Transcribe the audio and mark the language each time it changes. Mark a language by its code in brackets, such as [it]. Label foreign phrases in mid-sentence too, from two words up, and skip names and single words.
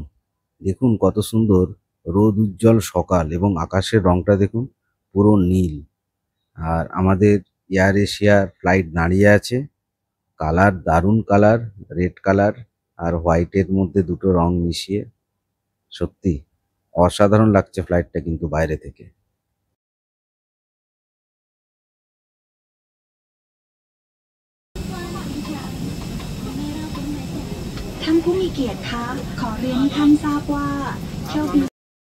[bn] দেখুন কত সুন্দর রোদ উজ্জ্বল সকাল এবং আকাশের রংটা দেখুন পুরো নীল। আর আমাদের এয়ার এশিয়ার ফ্লাইট দাঁড়িয়ে আছে, কালার দারুণ কালার, [en] red colour [bn] আর হোয়াইটের মধ্যে দুটো রং মিশিয়ে। সত্যি অসাধারণ লাগছে ফ্লাইটটা কিন্তু বাইরে থেকে। [th] ท่านผู้มีเกียรติคะขอเรียนให้ท่านทราบว่าเที่ยวบิน